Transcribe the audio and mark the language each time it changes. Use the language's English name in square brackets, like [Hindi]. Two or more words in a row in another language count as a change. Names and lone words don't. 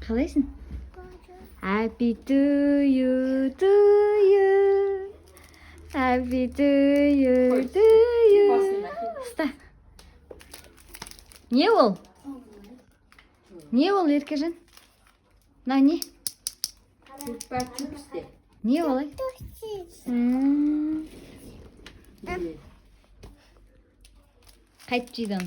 [Kazakh] Қалайсың? [English] Happy to you, to you. Happy to you, to you. [Kazakh] Ұста. Не ол? Не ол, Еркежан? На, не? Не олай? Қайтып жейді оны?